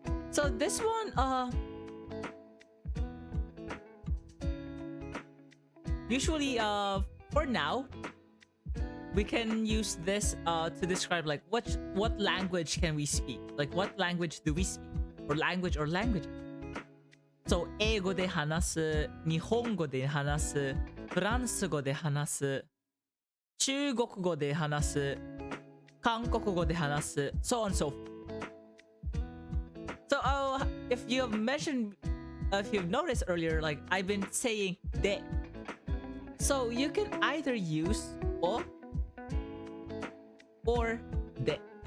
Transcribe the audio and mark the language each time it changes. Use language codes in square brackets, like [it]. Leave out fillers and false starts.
[en] So this one, usually, for now, we can use this to describe like what language can we speak? Like what language do we speak? Or languages. [ja] So 英語で話す、日本語で話す、フランス語で話す、中国語で話す、韓国語で話す、 [en] so on and so forth. So if you've noticed earlier, like I've been saying de. So you can either use o or de.